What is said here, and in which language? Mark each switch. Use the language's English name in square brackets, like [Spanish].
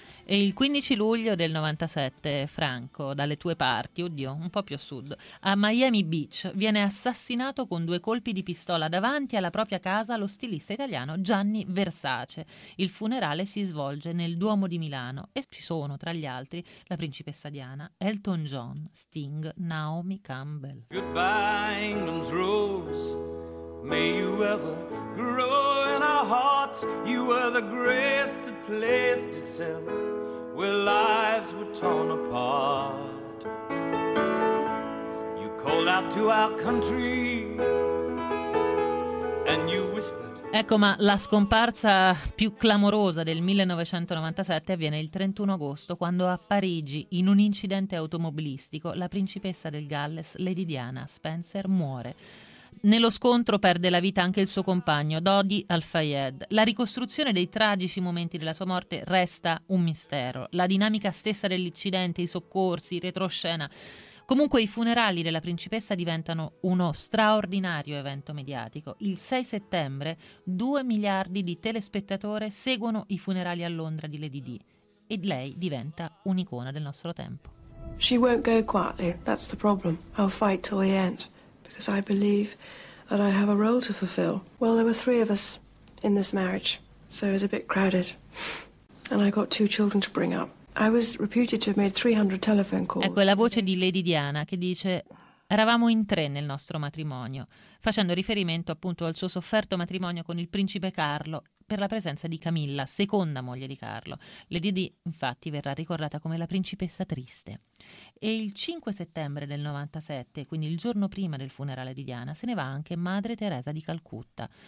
[Italian] E il 15 luglio del 97 Franco, dalle tue parti, oddio, un po' più a sud, a Miami Beach, viene assassinato con due colpi di pistola davanti alla propria casa lo stilista italiano Gianni Versace. Il funerale si svolge nel Duomo di Milano e ci sono, tra gli altri, la principessa Diana, Elton John, Sting, Naomi Campbell. [English] Goodbye, England's rose. May you ever grow in our hearts. You were the grace that placed itself where lives were torn apart. You called out to our country and you whispered. [Italian] Ecco, ma la scomparsa più clamorosa del 1997 avviene il 31 agosto, quando a Parigi, in un incidente automobilistico, la principessa del Galles, Lady Diana Spencer, muore. Nello scontro perde la vita anche il suo compagno, Dodi Al-Fayed. La ricostruzione dei tragici momenti della sua morte resta un mistero. La dinamica stessa dell'incidente, i soccorsi, i retroscena. Comunque i funerali della principessa diventano uno straordinario evento mediatico. Il 6 settembre 2 miliardi di telespettatori seguono i funerali a Londra di Lady Di e lei diventa un'icona del nostro tempo. [English] She won't go quietly, that's the problem. I'll fight till the end. Because I believe that I have a role to fulfill. Well, there were three of us in this marriage, so it was a bit crowded. And I got two children to bring up. I was reputed to have made 300 telephone calls. [Italian] Ecco, è la voce di Lady Diana che dice: eravamo in tre nel nostro matrimonio, facendo riferimento appunto al suo sofferto matrimonio con il principe Carlo per la presenza di Camilla, seconda moglie di Carlo. Lady Di, infatti, verrà ricordata come la principessa triste. E il 5 settembre del 97, quindi il giorno prima del funerale di Diana, se ne va anche Madre Teresa di Calcutta.